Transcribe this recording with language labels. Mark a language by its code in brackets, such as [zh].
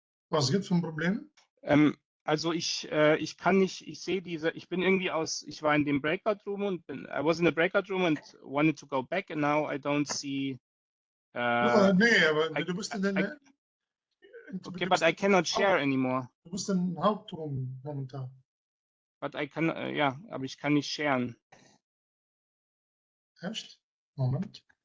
[de] Was gibt's für ein Problem? Also ich kann nicht, ich sehe ich bin irgendwie ich war in dem Breakout Room und [en] I was in the breakout room and wanted to go back and now I don't see [de] nee, aber du bist in den... [en] Okay, but I cannot share anymore. [de] Du bist im Hauptraum momentan. [en] But I can, [de] ja, aber ich kann nicht sharen. Echt? Moment.